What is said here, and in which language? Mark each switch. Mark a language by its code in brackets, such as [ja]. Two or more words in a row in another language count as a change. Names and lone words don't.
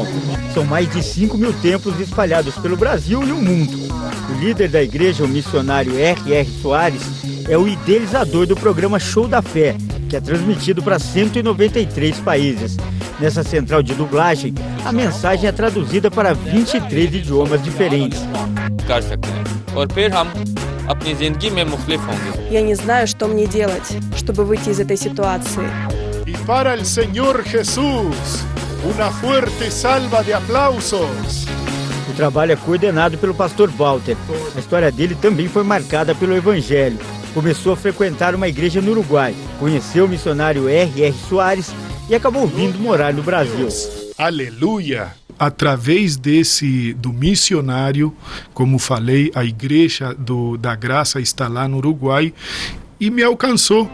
[pt] São mais de 5.000 templos espalhados pelo Brasil e o mundo. O líder da igreja, o missionário R.R. Soares, é o idealizador do programa Show da Fé, que é transmitido para 193 países. Nessa central de dublagem, a mensagem é traduzida para 23 idiomas diferentes. [ru] Я не знаю, что мне делать, чтобы выйти из этой ситуации. [es] Y para el Señor Jesús, una fuerte salva de aplausos. [pt] O trabalho é coordenado pelo pastor Walter. A história dele também foi marcada pelo evangelho. Começou a frequentar uma igreja no Uruguai, conheceu o missionário R.R. Soares e acabou vindo morar no Brasil. Aleluia! Através do missionário, como falei, a igreja da Graça está lá no Uruguai e me alcançou.